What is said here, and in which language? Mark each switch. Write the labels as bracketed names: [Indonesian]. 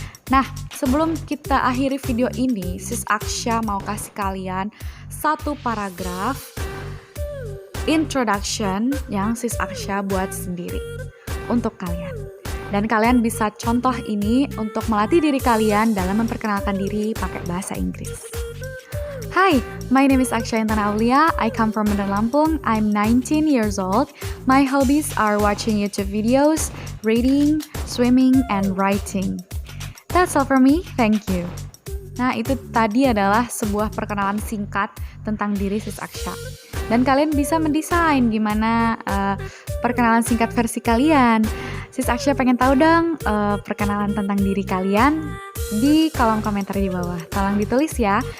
[Indonesian] Nah, sebelum kita akhiri video ini, Sis Aksha mau kasih kalian satu paragraf introduction yang Sis Aksha buat sendiri untuk kalian. Dan kalian bisa contoh ini untuk melatih diri kalian dalam memperkenalkan diri pakai bahasa Inggris. [English] Hi, my name is Aksha Intana Aulia. I come from Medan Lampung. I'm 19 years old. My hobbies are watching YouTube videos, reading, swimming, and writing. That's all from me. Thank you. [Indonesian] Nah, itu tadi adalah sebuah perkenalan singkat tentang diri Sis Aksha. Dan kalian bisa mendesain gimana perkenalan singkat versi kalian. Sis Aksha pengen tahu dong perkenalan tentang diri kalian di kolom komentar di bawah. Tolong ditulis ya.